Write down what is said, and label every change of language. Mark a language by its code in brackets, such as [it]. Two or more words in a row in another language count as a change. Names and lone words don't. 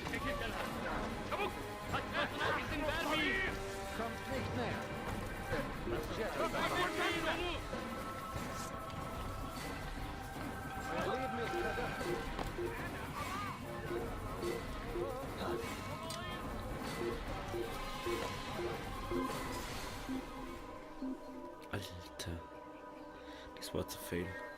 [tr] Çekil gel. Çabuk! Kaçmasına izin vermeyin! [de] Kommt nicht näher. [tr] Öldürmeyin onu! [de] Euer Leben ist verdacht. Alter. Das war zu viel.